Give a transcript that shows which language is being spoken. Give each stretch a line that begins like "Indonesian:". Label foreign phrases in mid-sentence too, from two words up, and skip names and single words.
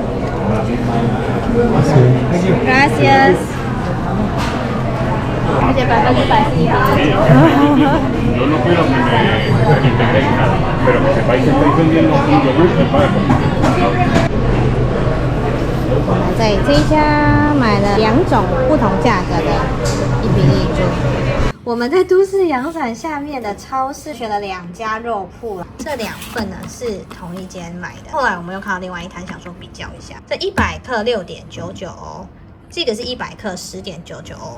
Spanish: Gracias。
Chinese: 而且100%是1比例。
Spanish: Yo no quiero que me integréis nada, pero que sepáis que estáis vendiendo un yogur que paga.
Chinese: 在这一家买了2种不同价格的1比例猪。我们在都市洋伞下面的超市选了2家肉铺，这2份呢是同一间买的。后来我们又看到另外一摊，想说比较一下，这100克6.99欧，这个是100克10.99欧。